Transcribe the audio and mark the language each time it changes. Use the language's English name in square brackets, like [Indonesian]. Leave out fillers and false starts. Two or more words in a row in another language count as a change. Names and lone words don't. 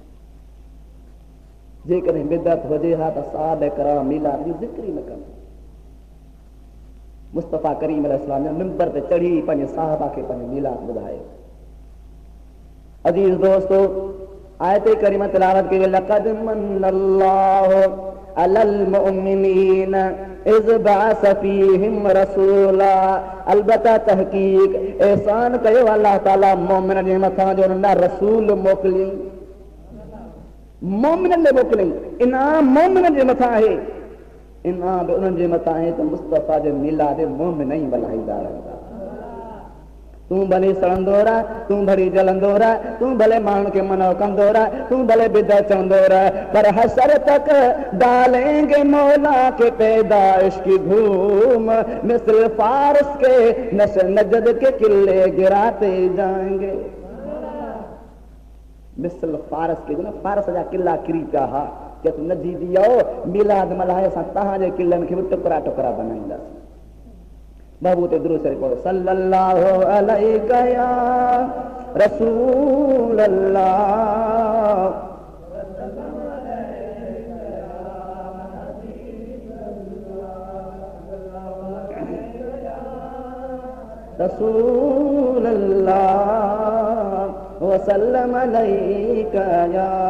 [Sindhi] जेकॾहिं बिदअत हुजे हा त सहाबा किराम मिलाद जी ज़िक्र ई न कनि। मुस्तफ़ा करीम अलैहिस्सलाम मिंबर ते चढ़ी पंहिंजे सहाबा खे पंहिंजो मिलाद ॿुधायो। अज़ीज़ दोस्तो आयत करीम तिलावत कई [Arabic] لقد من الله على المؤمنين إذ بعث فيهم رسولا. [Sindhi] अलबत्ता तहक़ीक़ एहसान कयो अल्लाह ताला मोमिन जे मथां जो न रसूल मोकिली मोमिननि खे मोकिलियईं। इनाम मोमिननि जे मथां आहे इनाम बि उन्हनि जे मथां आहे त मुस्तफ़ा जे मिलाद मोमिन ई मल्हाईंदा रहंदा। तूं भले सड़ंदो रह तूं भली जलंदो रह तूं भले माण्हुनि खे मनो कंदो रह तूं भले बिदअत चवंदो रह पर [Urdu] حشر تک ڈالیں گے مولا کے پیدائش کی دھوم مثل فارس کے نسل نجد کے قلعے گراتے جائیں گے. مثل فارس کے [Sindhi] जो न फारस जा किला किरी पिया हा कि तूं नजी वियो मिलाद मल्हाए असां तव्हांजे किलनि खे बि टुकड़ा टुकड़ा बनाईंदासीं। बाबू ते दुरूद शरीफ पढ़ो [Arabic] صلى الله عليه يا رسول الله رسول الله وسلم عليك يا